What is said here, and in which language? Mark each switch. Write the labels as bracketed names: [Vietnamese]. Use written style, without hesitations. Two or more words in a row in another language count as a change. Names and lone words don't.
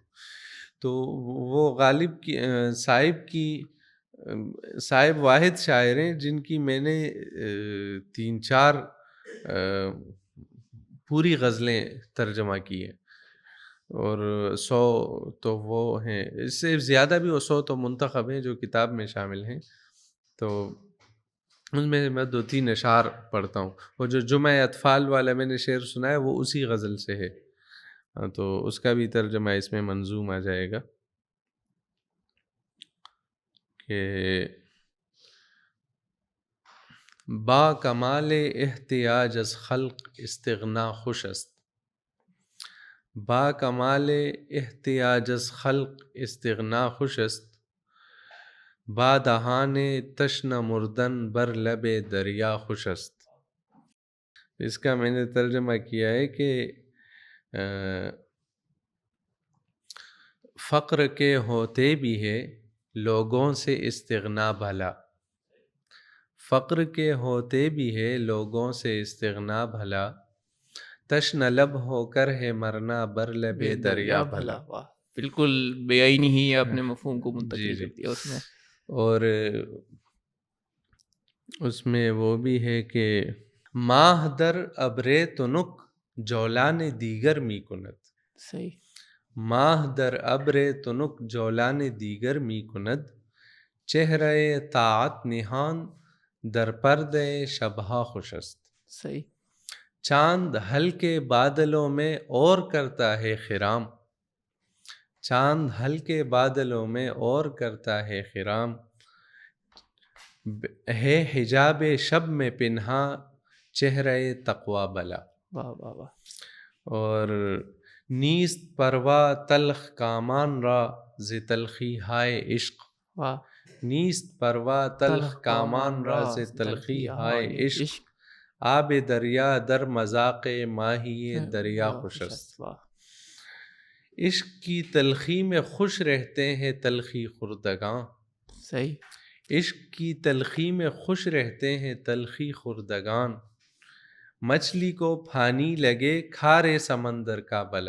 [Urdu] تو وہ غالب کی صائب کی صائب واحد شاعر ہیں جن کی میں نے 3-4 پوری غزلیں ترجمہ کی ہیں، اور 100 تو وہ ہیں، اس سے زیادہ بھی، وہ 100 تو منتخب ہیں جو کتاب میں شامل ہیں. تو ان میں 2-3 اشعار پڑھتا ہوں. وہ جو جمعہ اطفال والا میں نے شعر سنا ہے وہ اسی غزل سے ہے، تو اس کا بھی ترجمہ اس میں منظوم آ جائے گا کہ [Persian] با کمال احتیاج از خلق استغنا خوش است، با کمال احتیاج از خلق استغنا خوش است، با دہان تشنہ مردن بر لب دریا خوش است. [Urdu] اس کا میں نے ترجمہ کیا ہے کہ فقر کے ہوتے بھی ہے لوگوں سے استغنا بھلا، فقر کے ہوتے بھی ہے لوگوں سے استغنا بھلا، تشنہ لب ہو کر ہے مرنا بر لب بے دریا دریا بھلا. بھلا. واہ بالکل بے آئینی ہی اپنے مفہوم کو جی منتقل کر جی. دیا اس میں. اور اس میں وہ بھی ہے کہ [Persian] ماہ در ابرے تنک جولان دیگر می کند، [Urdu] صحیح. [Persian] ماہ در ابر تنک جولان دیگر می کند، چہرہ طاعت نہان در پردہ شبہ خوش است. [Urdu] صحیح. چاند ہلکے بادلوں میں اور کرتا ہے خرام، چاند ہلکے بادلوں میں اور کرتا ہے خرام، ہے حجاب شب میں پنہاں چہرہ تقوی بلا. واہ واہ واہ. اور [Persian] نیست پروا تلخ کامان را ز تلخی ہائے عشق، [Urdu] واہ. [Persian] نیست پروا تلخ کامان را ز تلخی ہائے عشق، آب دریا در مذاق ماہی دریا خوش است. [Urdu] واہ. عشق کی تلخی میں خوش رہتے ہیں تلخی خوردگاں، صحیح. عشق کی تلخی میں خوش رہتے ہیں تلخی خوردگان، مچھلی کو پھانی لگے کھارے سمندر کا بلا.